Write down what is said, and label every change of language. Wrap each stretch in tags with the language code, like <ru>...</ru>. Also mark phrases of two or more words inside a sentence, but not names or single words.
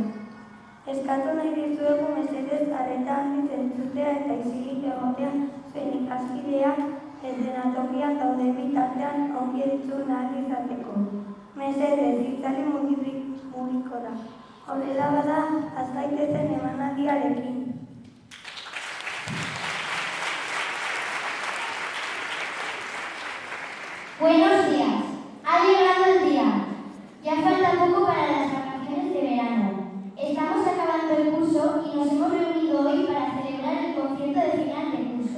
<eu>Eskatu nahi dizuegu mesedez arreta handiz entzutea eta isilik egotea zuen ikaskideak eszenatokian dauden bitartean ongi entzun ahal izateko. Mesedez, itzali mugikora. Horrela bada, has gaitezen emanaldiarekin.</eu> <es>Buenos días. Ha llegado el día. Ya falta poco para las vacaciones de verano. Estamos acabando el curso y nos hemos reunido hoy para celebrar el concierto de final de curso.</es>